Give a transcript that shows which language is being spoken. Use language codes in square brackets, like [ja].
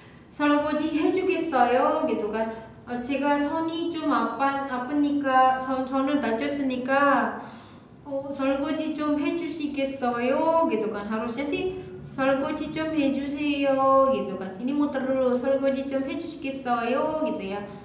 [ko] 설거지 해주겠어요 [id] gitu kan. [ko] 제가 손이 좀 아프니까 손을 다쳤으니까 설거지 좀 해주시겠어요 [id] gitu kan. Harusnya sih [ko] 설거지 좀 해주세요 [id] gitu kan. Ini muter dulu, [ko] 설거지 좀 해주시겠어요 [id] gitu ya.